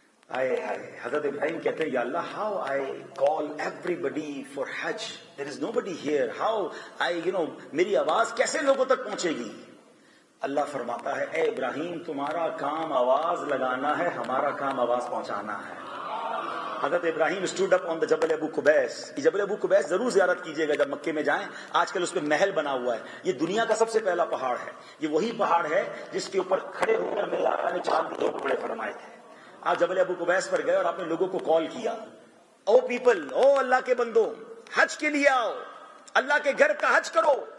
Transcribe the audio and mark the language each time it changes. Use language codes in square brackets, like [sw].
[ur] حضرت ابراہیم کہتے ہیں یا اللہ، [en] how I call everybody for حج، there is nobody here, how I [ur] میری آواز کیسے لوگوں تک پہنچے گی. اللہ فرماتا ہے اے ابراہیم تمہارا کام آواز لگانا ہے، ہمارا کام آواز پہنچانا ہے. [en] حضرت ابراہیم stood up on the جبل ابو قبیس. [ur] یہ جبل ابو قبیس ضرور زیارت کیجیے گا جب مکے میں جائیں. آج کل اس پہ محل بنا ہوا ہے. یہ دنیا کا سب سے پہلا پہاڑ ہے. یہ وہی پہاڑ ہے جس کے اوپر کھڑے ہو کر میرے آقا نے چاند کے 2 ٹکڑے فرمائے تھے. آپ جبل ابو قبیس پر گئے اور آپ نے لوگوں کو کال کیا، [en] O people, [ur] او اللہ کے بندو، حج کے لیے آؤ، اللہ کے گھر کا حج کرو.